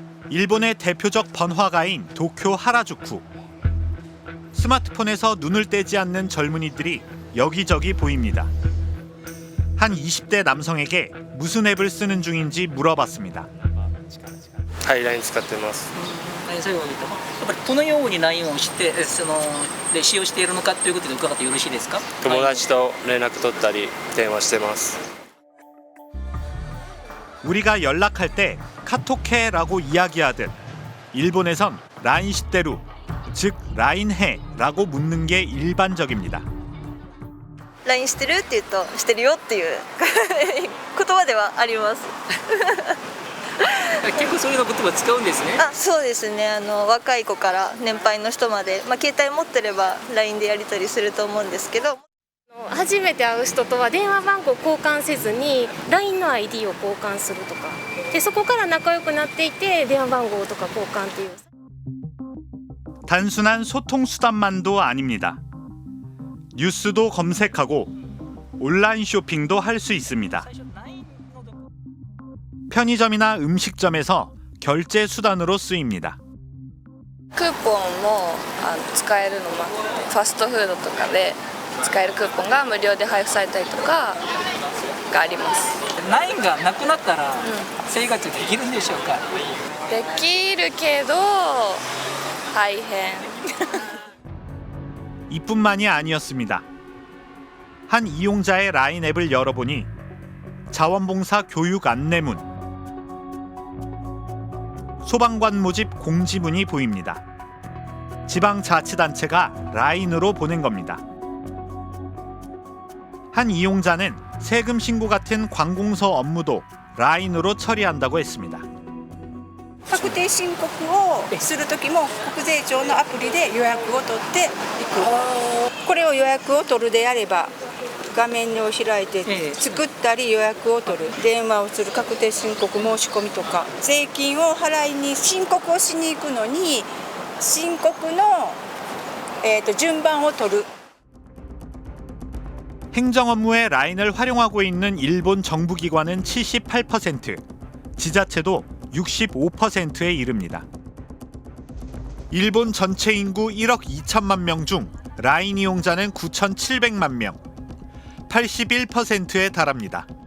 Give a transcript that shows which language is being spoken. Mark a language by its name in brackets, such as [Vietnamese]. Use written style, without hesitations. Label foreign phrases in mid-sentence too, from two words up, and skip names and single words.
[Korean] 일본의 대표적 번화가인 도쿄 하라주쿠. 스마트폰에서 눈을 떼지 않는 젊은이들이 여기저기 보입니다. 한 20대 남성에게 무슨 앱을 쓰는 중인지 물어봤습니다. [Japanese] はい、LINE 使ってます。最後に言ったやっぱりどのように LINE をしてで使用しているのかということで伺ってよろしいですか？友達と連絡取ったり電話してます。 [Korean] 우리가 연락할 때 카톡해라고 이야기하듯 일본에선 라인 시대루, 즉 라인해라고 묻는 게 일반적입니다. [Japanese] LINE してるって言うとしてるよっていう言葉ではあります。結構そういうの言葉使うんですね。そうですね。若い子から年配の人まで、携帯持ってれば LINE でやり取りすると思うんですけど。初めて会う人とは電話番号交換せずに LINE の ID を交換するとかでそこから仲良くなっていて電話番号とか交換っていう [Korean] 단순한 소통 수단만도 아닙니다. 뉴스도 검색하고 온라인 쇼핑도 할 수 있습니다. 편의점이나 음식점에서 결제 수단으로 쓰입니다. [Japanese] クーポンも使えるのもあってファストフードとかで使えるクーポンが無料で配布されたりとかがあります。 LINE がなくなったら生活できるんでしょうか？できるけど大変。 [Korean] 이뿐만이 아니었습니다. 한 이용자의 라인 앱을 열어보니 자원봉사 교육 안내문, 소방관 모집 공지문이 보입니다. 지방자치단체가 라인으로 보낸 겁니다. 한 이용자는 세금 신고 같은 관공서 업무도 라인으로 처리한다고 했습니다. [Japanese] 確定申告をするときも国税庁のアプリで予約を取っていく。これを予約を取るであれば画面を開いて作ったり予約を取る、電話をする、確定申告申し込みとか税金を払いに申告をしに行くのに申告の、順番を取る。 [Korean] 행정 업무에 라인을 활용하고 있는 일본 정부기관은 78%, 지자체도 65%에 이릅니다. 일본 전체 인구 1억 2천만 명 중 라인 이용자는 9,700만 명, 81%에 달합니다.